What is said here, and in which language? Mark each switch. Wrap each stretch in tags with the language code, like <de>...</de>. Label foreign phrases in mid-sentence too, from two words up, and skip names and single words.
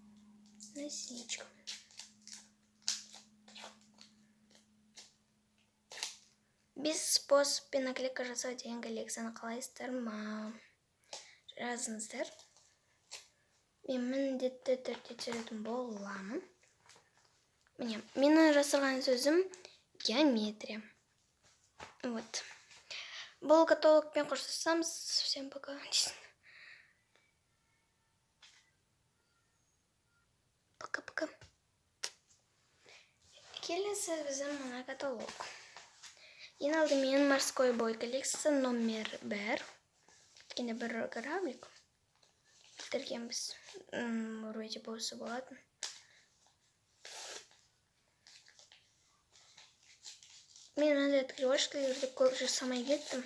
<kk>Без способпен наклейка жасау деген коллекцияны қалайсыздар ма? Жазыңыздар. Мен міндетті түрде түсіретін боламын. Менің жасырған сөзім геометрия. Вот. Бұл каталогпен қоштасамыз.</kk> <ru>Всем пока. Пока-пока.</ru> <kk>Келесі біздің мына каталог. Ең алдымен</kk> <ru>морской бой</ru> <kk>коллекциясы номер 1. Өткенде бір кораблик. Бітіргенбіз. Вроде болса болатын. Мен мынандай открывашкаларды көп жасамай кеттім.</kk>